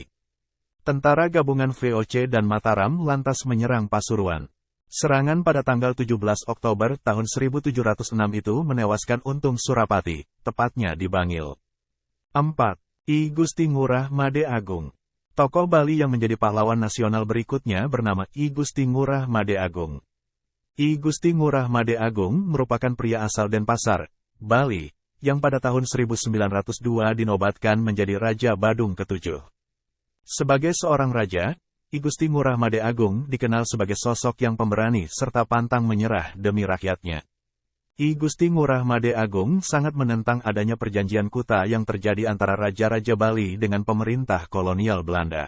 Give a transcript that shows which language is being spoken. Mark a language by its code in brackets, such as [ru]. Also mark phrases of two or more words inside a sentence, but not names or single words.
[id] Tentara gabungan VOC dan Mataram lantas menyerang Pasuruan. Serangan pada tanggal 17 Oktober tahun 1706 itu menewaskan Untung Surapati, tepatnya di Bangil. 4. I Gusti Ngurah Made Agung. Tokoh Bali yang menjadi pahlawan nasional berikutnya bernama I Gusti Ngurah Made Agung. I Gusti Ngurah Made Agung merupakan pria asal Denpasar, Bali, yang pada tahun 1902 dinobatkan menjadi Raja Badung ke-7. Sebagai seorang raja, I Gusti Ngurah Made Agung dikenal sebagai sosok yang pemberani serta pantang menyerah demi rakyatnya. I Gusti Ngurah Made Agung sangat menentang adanya perjanjian Kuta yang terjadi antara Raja-Raja Bali dengan pemerintah kolonial Belanda.